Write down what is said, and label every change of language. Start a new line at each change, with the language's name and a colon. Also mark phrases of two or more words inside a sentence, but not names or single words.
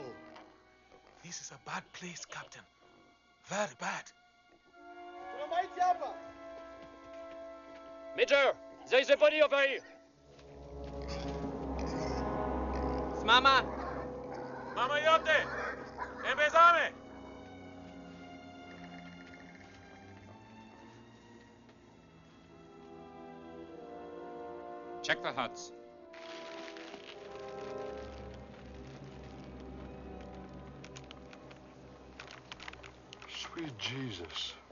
English: This is a bad place, Captain. Very bad. Major, there is a body over here. Mama. Mama yote! Empezame! Check the huts. Sweet Jesus.